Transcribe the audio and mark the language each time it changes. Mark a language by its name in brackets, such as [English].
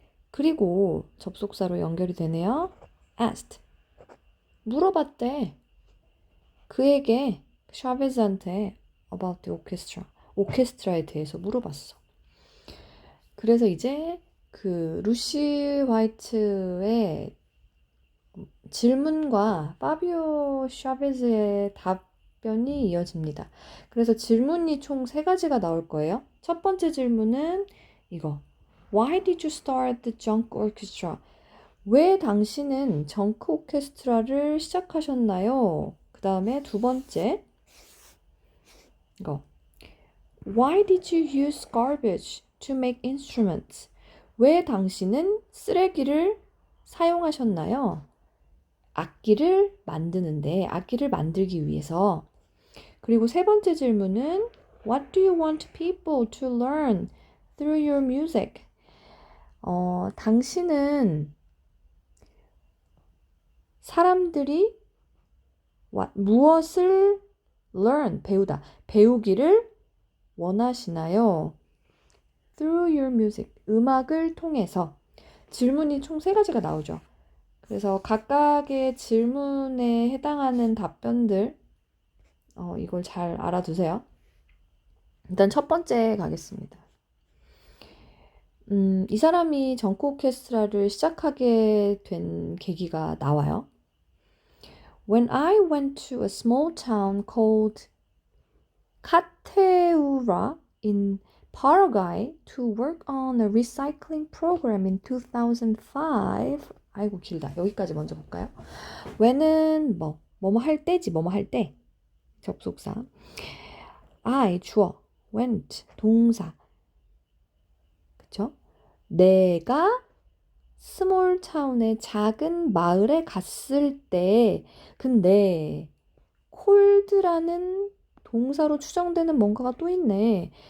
[Korean] 그리고 접속사로 연결이 되네요. [English] asked. [Korean] 물어봤대. 그에게 샤베즈한테 [English] about the orchestra. [Korean] 오케스트라에 대해서 물어봤어. 그래서 이제 그 루시 화이트의 질문과 파비오 샤베즈의 답변이 이어집니다. 그래서 질문이 총 3가지가 나올 거예요. 첫 번째 질문은 이거. [English] Why did you start the junk orchestra? [Korean] 왜 당신은 정크 오케스트라를 시작하셨나요? 그 다음에 두 번째 이거. [English] Why did you use garbage to make instruments? [Korean] 왜 당신은 쓰레기를 사용하셨나요? 악기를 만들기 위해서. 그리고 세 번째 질문은 [English] What do you want people to learn through your music? [Korean] 당신은 사람들이 무엇을 배우기를 원하시나요? [English] Through your music, [Korean] 음악을 통해서. 질문이 총 3가지가 나오죠. 그래서 각각의 질문에 해당하는 답변들 이걸 잘 알아두세요. 일단 첫 번째 가겠습니다. 이 사람이 정크 오케스트라를 시작하게 된 계기가 나와요. [English] When I went to a small town called Cateura in Paraguay to work on a recycling program in 2005. [Korean] 아이고 길다. 여기까지 먼저 볼까요? when은 뭐뭐 할 때지. 뭐뭐 할 때. 접속사. I 주어. went 동사. 그쵸? 내가 스몰 타운의 작은 마을에 갔을 때 근데 콜드라는 동사로 추정되는 뭔가가 또 있네.